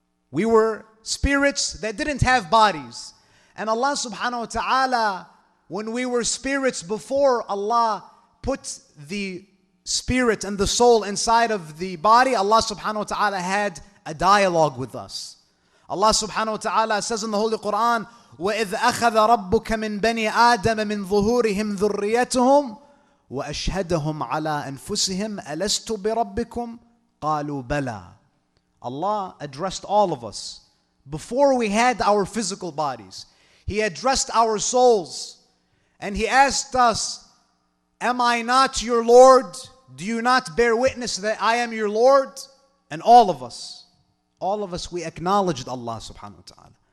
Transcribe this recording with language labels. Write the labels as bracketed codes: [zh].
[en] We were spirits that didn't have bodies. And Allah subhanahu wa ta'ala, when we were spirits before Allah put the spirit and the soul inside of the body, Allah subhanahu wa ta'ala had a dialogue with us. Allah subhanahu wa ta'ala says in the Holy Quran, [ar] وَإِذْ أَخَذَ رَبُّكَ مِنْ بَنِي آدَمَ مِنْ ظُهُورِهِمْ ذُرِّيَّتَهُمْ وَأَشْهَدَهُمْ عَلَىٰ أَنفُسِهِمْ أَلَسْتُ بِرَبِّكُمْ قَالُوا بَلَىٰ. [en] Allah addressed all of us before we had our physical bodies. He addressed our souls and He asked us, "Am I not your Lord? Do you not bear witness that I am your Lord?" And all of us, we acknowledged Allah subhanahu wa ta'ala.